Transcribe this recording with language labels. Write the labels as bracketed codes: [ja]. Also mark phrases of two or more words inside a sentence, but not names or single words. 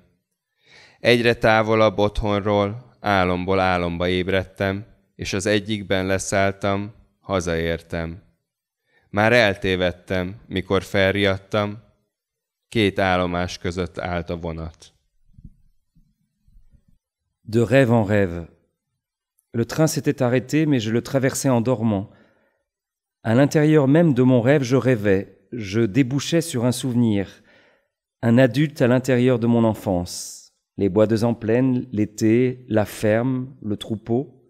[hu] Egyre távolabb otthonról, álomból álomba ébredtem, és az egyikben leszálltam, hazaértem. Már eltévedtem, mikor felriadtam, két állomás között állt a vonat. [fr] De rêve en rêve. Le train s'était arrêté, mais je le traversais en dormant. À l'intérieur même de mon rêve, je rêvais, je débouchais sur un souvenir, un adulte à l'intérieur de mon enfance, les bois de Zemplén, l'été, la ferme, le troupeau.